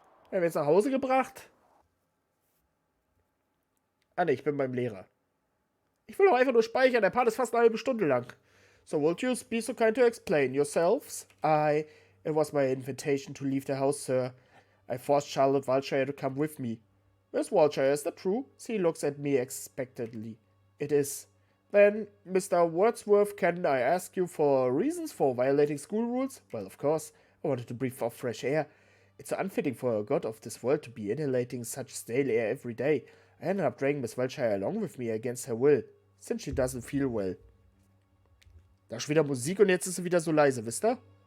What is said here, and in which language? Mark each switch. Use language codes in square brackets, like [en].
[de] Werden wir jetzt nach Hause gebracht? Ah ne, ich bin beim Lehrer. Ich will doch einfach nur speichern, der Part ist fast eine halbe Stunde lang. [en] So would you be so kind to explain yourselves? It was my invitation to leave the house, sir. I forced Charlotte Wiltshire to come with me. Miss Wiltshire, is that true? She looks at me expectantly. It is. Then, Mr. Wordsworth, can I ask you for reasons for violating school rules? Well, of course. I wanted to breathe off fresh air. It's unfitting for a god of this world to be inhalating such stale air every day. I ended up dragging Miss Wiltshire along with me against her will, since she doesn't feel well. [de] Da ist wieder Musik und jetzt ist sie wieder so leise, wisst ihr?